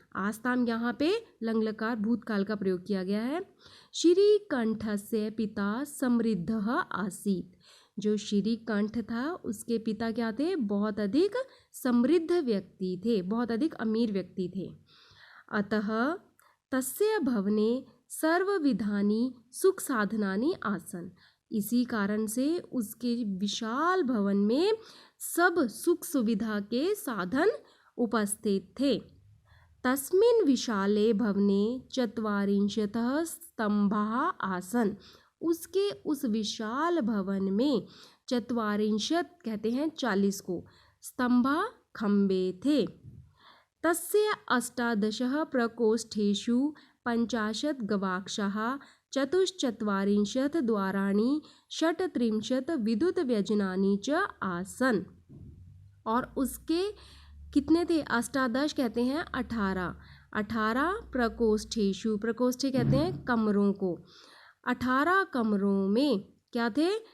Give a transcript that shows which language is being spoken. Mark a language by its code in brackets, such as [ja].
[hi] आस्ताम यहाँ पे लंग भूतकाल का प्रयोग किया गया है। [sa] श्रीकंठस्य पिता समृद्ध आसीत। [hi] जो श्रीकंठ था उसके पिता क्या थे? बहुत अधिक समृद्ध व्यक्ति थे, बहुत अधिक अमीर व्यक्ति थे। [sa] अतः तस्य भवने सर्वविधानि सुख साधनानि आसन। [hi] इसी कारण से उसके विशाल भवन में सब सुख सुविधा के साधन उपस्थित थे। [sa] तस्मिन् विशाले भवने चत्वारिंशतः स्तंभाः आसन। [hi] उसके उस विशाल भवन में चत्वारिंशत कहते हैं 40 को, स्तंभा खंबे थे। [sa] तस्य अष्टादशः प्रकोष्ठेषु 50 गवाक्षाः, चतुश्चत्वारिंशत् द्वाराणि, 38 विद्युत व्यजनानि च आसन। [hi] और उसके कितने थे? अष्टादश कहते हैं 18 प्रकोष्ठेषु, प्रकोष्ठे कहते हैं कमरों को। 18 कमरों में क्या थे?